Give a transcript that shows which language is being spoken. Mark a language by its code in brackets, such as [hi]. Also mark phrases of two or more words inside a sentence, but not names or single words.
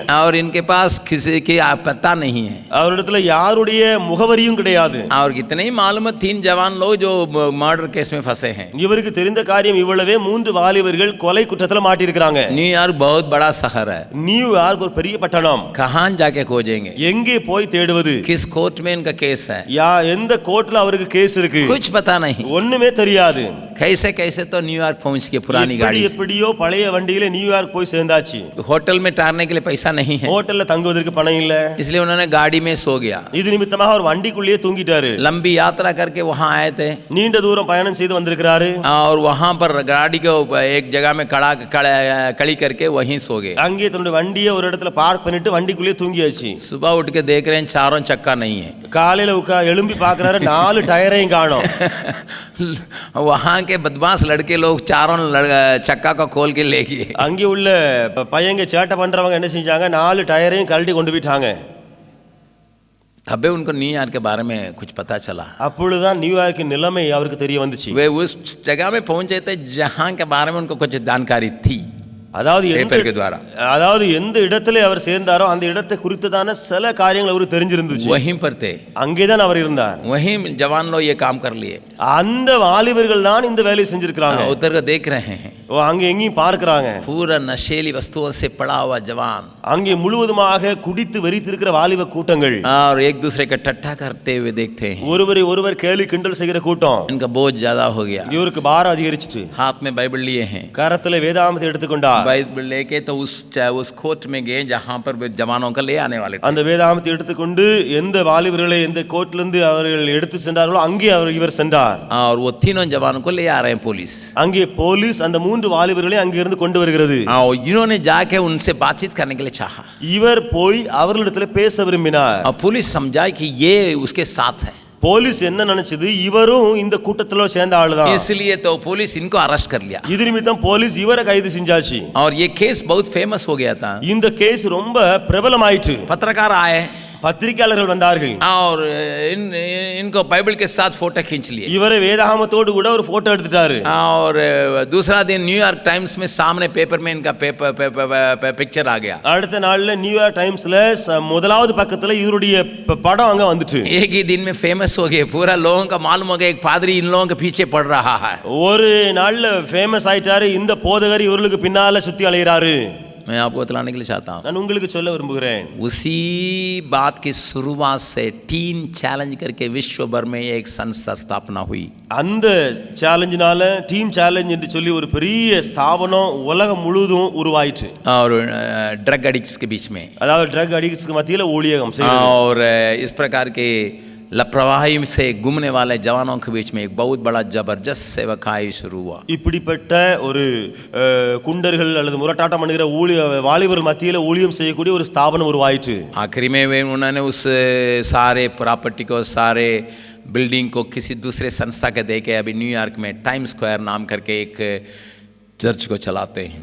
[hi] और इनके पास किसी की पता नहीं है. [ta] அவரிடத்துல யாருடைய முகவரியும் கிடையாது. [hi] और कितने ही मालूम 3 जवान लोग जो [en] murder case [hi] में फंसे हैं. [ta] இவருக்கு தெரிந்த காரியம் இவ்வளவே 3 வாலிபர்கள் கொலை குற்றத்துல மாட்டி இருக்காங்க. [hi] न्यूयॉर्क बहुत बड़ा शहर है. [ta] நியூயார்க் ஒரு பெரிய பட்டணம். [hi] कहां जाके खोजेंगे? [ta] எங்கே போய் தேடுவது? [hi] किस कोर्ट में इनका केस है? [ta] எந்த கோர்ட்ல அவருக்கு கேஸ் இருக்கு? [hi] कुछ पता नहीं. [ta] ஒண்ணுமே தெரியாது. [hi] कैसे कैसे तो न्यूयॉर्क पहुंच के पुरानी गाड़ी से. [ta] எப்படியோ பழைய வண்டியில நியூயார்க் போய் சேர்ந்தாச்சு. [hi] होटल में ठहरने के लिए पैसा नहीं है. [ta] ஹோட்டல்ல தங்குவதற்கு பணம் இல்ல. [hi] इसलिए उन्होंने गाड़ी में सो गया. [ta] இது நிமித்தமாக அவர் வண்டிக்குள்ளேயே தூங்கிட்டாரு. [hi] लंबी यात्रा करके वहां आए थे. [ta] நீண்ட தூரம் பயணம் செய்து வந்திருக்கிறாரு. [hi] और वहां पर गाड़ी को एक जगह में खड़ी करके वहीं सो गए. [ta] அங்கே தன்னுடைய வண்டியை ஒரு இடத்துல பார்க் பண்ணிட்டு வண்டிக்குள்ளேயே தூங்கியாச்சு. [hi] सुबह उठ के देख रहे हैं चारों चक्का नहीं है. [ta] காலையில எழும்பி பார்க்கறாரு 4 டயரையும் காணோம். [hi] वहां के बदमाश लड़के लोग चारों चक्का को खोल के ले गए. [ta] அங்கே உள்ள பையங்க சேட்டை பண்றவங்க என்ன செஞ்சாங்க? 4 டயரையும் கழட்டி கொண்டு போயிட்டாங்க. [hi] तबे उनको न्यूयॉर्क के बारे में कुछ पता चला. [ta] அப்பொழுதுதான் நியூயார்க்கின் நிலைமை அவருக்கு தெரிய வந்துச்சு. [hi] वे उस जगह में पहुंचे थे जहां के बारे में उनको कुछ जानकारी थी. [ta] அதாவது எந்த இடத்துல அவர் சேர்ந்தாரோ அந்த இடத்தை குறித்ததான சில காரியங்கள் அவருக்கு தெரிஞ்சிருந்துச்சு. [hi] वहीं पर थे. [ta] அங்கேதான் அவர் இருந்தார். [hi] वहीं जवान लोग ये काम कर लिए. [ta] அந்த வாலிபர்கள் தான் இந்த வேலையை செஞ்சிருக்காங்க. [hi] उधर को देख रहे हैं. [ta] அங்க எங்கேயும் பார்க்கறாங்க. [hi] पूरा नशेली वस्तुओं से पड़ा हुआ जवान. [ta] அங்கே முழுவதுமாக குடித்து வெறித்திருக்கிற வாலிப கூட்டங்கள். [hi] और एक दूसरे का ठट्ठा करते हुए देखते हैं. [ta] ஒருவரை ஒருவர் கேலி கிண்டல் செய்கிற கூட்டம். [hi] इनका बोझ ज्यादा हो गया. [ta] இவருக்கு பாரம் அதிகரிச்சிட்டு. [hi] हाथ में बाइबल लिए हैं. [ta] கரத்துல வேதாகமத்தை எடுத்துக்கொண்டார். [hi] बाइबल लेके तो उस कोर्ट में गए जहां पर जवानों का ले आने वाले थे. [ta] அந்த வேதாகமத்தை எடுத்துக்கொண்டு எந்த வாலிபர்களை எந்த கோர்ட்ல இருந்து அவர்கள் எடுத்து சென்றார்களோ அங்கே இவர் சென்றார். [hi] और वो तीनों जवानों को ले आ रहे हैं पुलिस. [ta] அங்கே போலீஸ் அந்த 3 வாலிபர்களை அங்கே இருந்து கொண்டு வருகிறது. [hi] और इन्होंने जाके उनसे बातचीत करने के लिए चाहा. [ta] இவர் போய் அவர்களிடத்தில் பேச விரும்பினார். [hi] और पुलिस समझाई कि ये उसके साथ है. [ta] போலீஸ் என்ன நினைச்சது? இவரும் இந்த கூட்டத்துல சேர்ந்த ஆளுதான். [hi] इसलिए तो पुलिस इनको अरेस्ट कर लिया. [ta] இது நிமித்தம் போலீஸ் இவரை கைது செஞ்சாச்சு. [hi] और ये केस बहुत फेमस हो गया था. [ta] இந்த கேஸ் ரொம்ப பிரபலமாயிற்று. [hi] पत्रकार आए. [ta] பத்திரிகையாளர்கள் வந்தார்கள். [hi] और इनको बाइबल के साथ फोटो खींच लिए. [ta] இவரை வேதாகமத்தோடு கூட ஒரு போட்டோ எடுத்துட்டாரு. [hi] और दूसरा दिन न्यूयॉर्क टाइम्स में सामने पेपर में इनका पिक्चर आ गया. [ta] அடுத்த நாள்ல நியூயார்க் டைம்ஸ்ல முதலாவது பக்கத்துல இவருடைய படம் அங்க வந்துச்சு. [hi] एक ही दिन में फेमस हो गए. पूरा लोगों का मालूम हो गया एक पादरी इन लोगों के पीछे पड़ रहा है. [ta] ஒரு நாள்ல ஃபேமஸ் ஆயிட்டாரு. இந்த போதகர் இவர்களுக்கு பின்னால சுத்தி அலையறாரு. [hi] मैं आपको बतलाने के लिए चाहता हूं. [ta] நான் உங்களுக்கு சொல்ல விரும்புகிறேன். [hi] उसी बात की शुरुआत से टीन चैलेंज करके विश्व भर में एक संस्था स्थापना हुई. [ta] அந்த சேலஞ்சினால டீம் சேலஞ்ச் என்று சொல்லி ஒரு பெரிய ஸ்தாபனம் உலகம் முழுவதும் உருவாயிற்று. [hi] और [en] drug addicts [hi] के बीच में. [ta] அதாவது [en] drug addicts-க்கு [ta] மத்தியில ஊழியம் செய்யறது. [hi] और इस प्रकार के लापरवाही से घूमने वाले जवानों के बीच में एक बहुत बड़ा जबरदस्त सेवकाई शुरू हुआ. [ta] இப்படிப்பட்ட ஒரு குண்டர்கள் அல்லது முரட்டாட்டம் பண்ணுகிற வாலிபர் மத்தியில ஊழியம் செய்யக்கூடிய ஒரு ஸ்தாபனம் உருவாயிற்று. [hi] आखिरी में वे उन्होंने उस सारे प्रॉपर्टी को सारे बिल्डिंग को किसी दूसरे संस्था के दे के अभी न्यूयॉर्क में टाइम स्क्वायर नाम करके एक चर्च को चलाते हैं.